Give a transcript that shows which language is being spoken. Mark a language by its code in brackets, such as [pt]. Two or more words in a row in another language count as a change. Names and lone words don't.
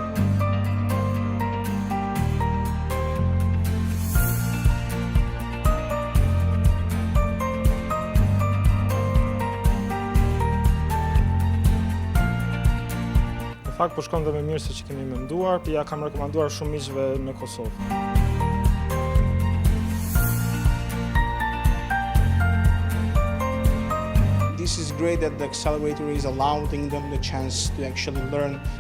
[sq] Në fakt po shkon dhe më mirë se që kemi menduar, ja kam rekomanduar shumë miqve në Kosovë. [en] great that the accelerator is allowing them the chance to actually learn.